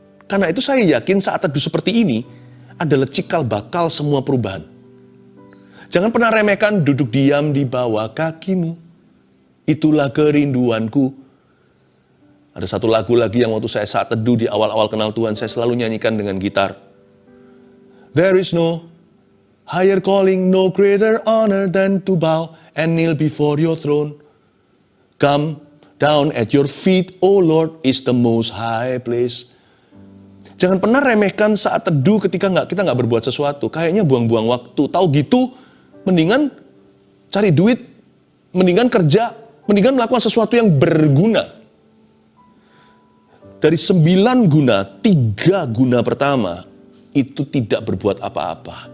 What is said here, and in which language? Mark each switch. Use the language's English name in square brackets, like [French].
[Indonesian] Karena itu saya yakin saat teduh seperti ini adalah cikal bakal semua perubahan. Jangan pernah remehkan duduk diam di bawah kakimu. Itulah kerinduanku. Ada satu lagu lagi yang waktu saya saat teduh di awal-awal kenal Tuhan, saya selalu nyanyikan dengan gitar. [English] There is no higher calling, no greater honor than to bow and kneel before your throne. Come down at your feet, O Lord, is the most high place. [Indonesian] Jangan pernah remehkan saat teduh ketika kita nggak berbuat sesuatu. Kayaknya buang-buang waktu. Tahu gitu, mendingan cari duit, mendingan kerja, mendingan melakukan sesuatu yang berguna. Dari 9 guna, 3 guna pertama, itu tidak berbuat apa-apa.